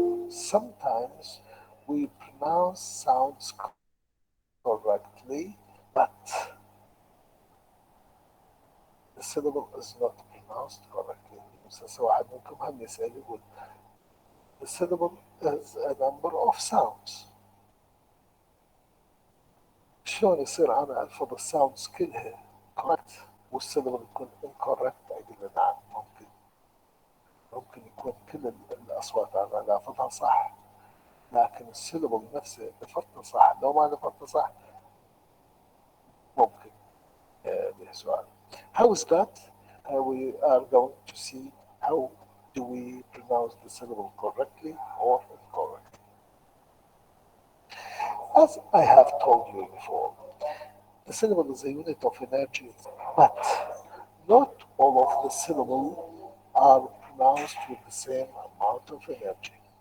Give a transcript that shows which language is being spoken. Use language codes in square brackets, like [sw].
[en] Sometimes we pronounce sounds correctly, but the syllable is not pronounced correctly. [ar] هسه واحد منكم هم يسأل يقول [en] the syllable is a number of sounds. [ar] شلون يصير أنا ألفظ الساوندز كلها correct والسيلبل تكون incorrect؟ أقول له نعم، ممكن يكون كل الأصوات أنا لافظها صح، لكن السيلبل نفسه لفظته صح، لو ما لفظته صح ممكن به سؤال. [en] How is that? We are going to see how do we pronounce the syllable correctly or incorrectly. As I have told you before, the syllable is a unit of energy, but not all of the syllables are pronounced with the same amount of energy.